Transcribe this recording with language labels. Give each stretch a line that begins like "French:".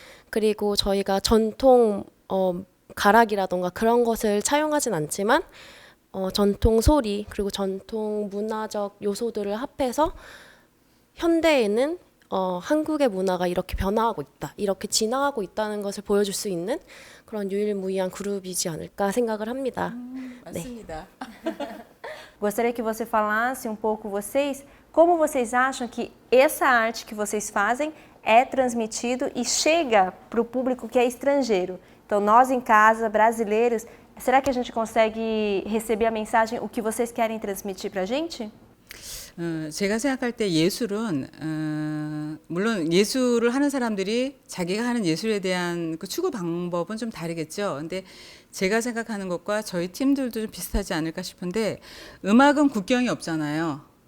Korean: 그리고 저희가 전통 가락이라던가 그런 것을 차용하진 않지만 전통 소리 그리고 전통 문화적 요소들을 합해서 현대에는 한국의 문화가 이렇게 변화하고 있다, 이렇게 진화하고 있다는 것을 보여줄 수 있는 그런 유일무이한 그룹이지 않을까 생각을 합니다. 맞습니다.
Portuguese: Gostaria que você falasse um pouco como vocês acham que essa arte que vocês fazem é transmitido e chega para o público que é estrangeiro. Então, nós em casa, brasileiros, será que a gente consegue receber a mensagem, o que vocês querem transmitir para a gente?
Korean: 제가 생각할 때 예술은 물론 예술을 하는 사람들이 자기가 하는 예술에 대한 그 추구 방법은 좀 다르겠죠. 근데 제가 생각하는 것과 저희 팀들도 좀 비슷하지 않을까 싶은데, 음악은 국경이 없잖아요.